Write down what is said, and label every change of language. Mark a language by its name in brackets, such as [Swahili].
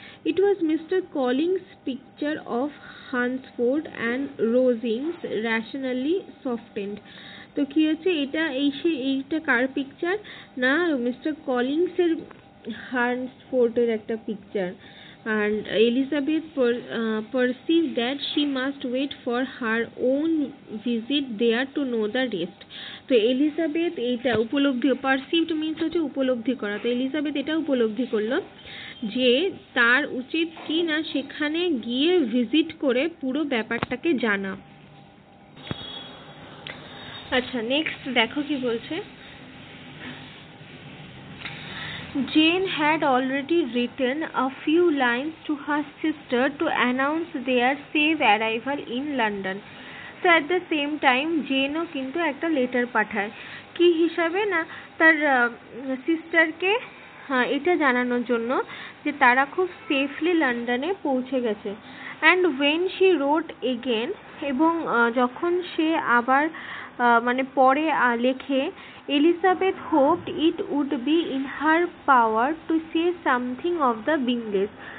[English] It was Mister Collins picture of Hunsford and Rosings rationally softened. [Bangla] তো কি হচ্ছে এইটা কার পিকচার না, মিস্টার কলিংসের হান্সফোর্ডের একটা picture. [English] And Elizabeth perceived that she must wait for her own visit there to know the rest. [Bangla] তো Elizabeth এইটা perceived means হচ্ছে উপলব্ধি করা। তো এলিজাবেথ এটা উপলব্ধি করলো যে তার উচিত কি না সেখানে গিয়ে ভিজিট করে পুরো ব্যাপারটাকে জানা। আচ্ছা, নেক্সট দেখো কি বলছে। [English] Jane had already written a few lines to her sister to announce their safe arrival in London. So at the same time [Bangla] জেনও কিন্তু একটা লেটার পাঠায় কি হিসাবে না, তার সিস্টারকে এটা জানানোর জন্য যে তারা খুব সেফলি লন্ডনে পৌঁছে গেছে। [English] and when she wrote again, [Bangla] এবং যখন সে আবার মানে পরে লেখে, [English] Elizabeth hoped it would be in her power to say something of the Bingleys.